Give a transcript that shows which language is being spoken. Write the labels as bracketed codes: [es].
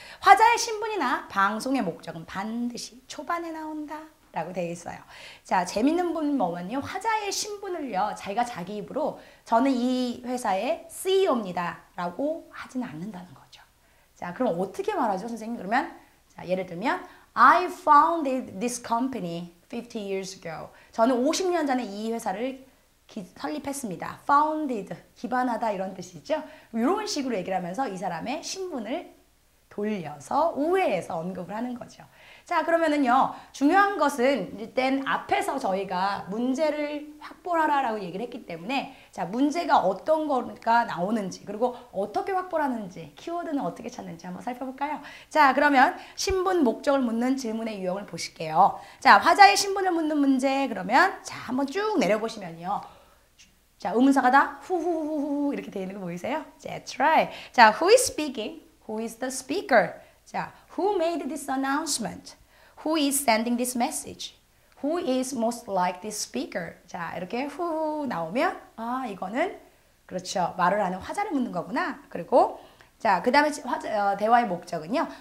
[ko] 화자의 신분이나 방송의 목적은 반드시 초반에 나온다. 라고 되어 있어요. 자, 재밌는 부분은 뭐냐면요. 화자의 신분을요. 자기가 자기 입으로 저는 이 회사의 CEO입니다. 라고 하지는 않는다는 거죠. 자, 그럼 어떻게 말하죠, 선생님? 그러면 자, 예를 들면 [en] I founded this company 50 years ago. [ko] 저는 50년 전에 이 회사를 설립했습니다. founded, 기반하다 이런 뜻이죠. 이런 식으로 얘기를 하면서 이 사람의 신분을 돌려서 우회해서 언급을 하는 거죠. 자, 그러면은요. 중요한 것은 일단 앞에서 저희가 문제를 확보하라라고 얘기를 했기 때문에 자, 문제가 어떤 거가 나오는지 그리고 어떻게 확보를 하는지 키워드는 어떻게 찾는지 한번 살펴볼까요? 자, 그러면 신분, 목적을 묻는 질문의 유형을 보실게요. 자, 화자의 신분을 묻는 문제 그러면 자, 한번 쭉 내려보시면요. 자, 의문사가 다 후후후후 이렇게 되어 있는 거 보이세요? [en] That's right. 자, who is speaking? Who is the speaker? 자, who made this announcement? Who is sending this message? Who is most like this speaker? [ko] 자, 이렇게 후 나오면 이거는 그렇죠. 말을 하는 화자를 묻는 거구나. 그리고 자, 그다음에 대화의 목적은요.